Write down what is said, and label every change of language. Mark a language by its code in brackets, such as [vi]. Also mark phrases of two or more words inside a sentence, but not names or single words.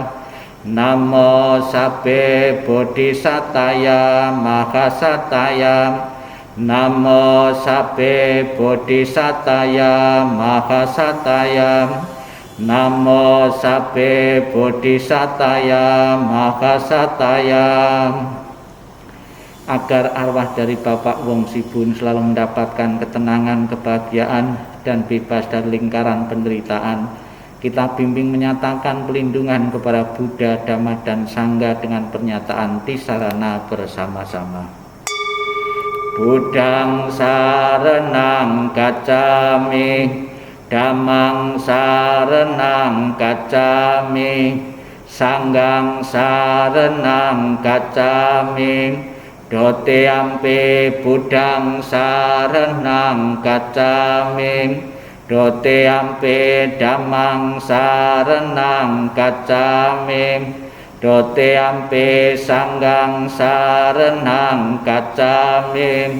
[pi] Namo sabbe bodhisataya mahasataya. Namo sabbe bodhisataya mahasataya. Namo sabbe bodhisataya mahasataya. [id] Agar arwah dari Bapak Wong Sibun selalu mendapatkan ketenangan, kebahagiaan, dan bebas dari lingkaran penderitaan, kita bimbing menyatakan pelindungan kepada Buddha, Dhamma, dan Sangha dengan pernyataan tisarana bersama-sama. [pi] Buddhang saranang gacchami, Dhammang saranang gacchami, Sanghang saranang gacchami. Doteyampi Buddhang saranang gacchami, Doteyampi Dhammang saranang gacchami, Doteyampi Sanghang saranang gacchami.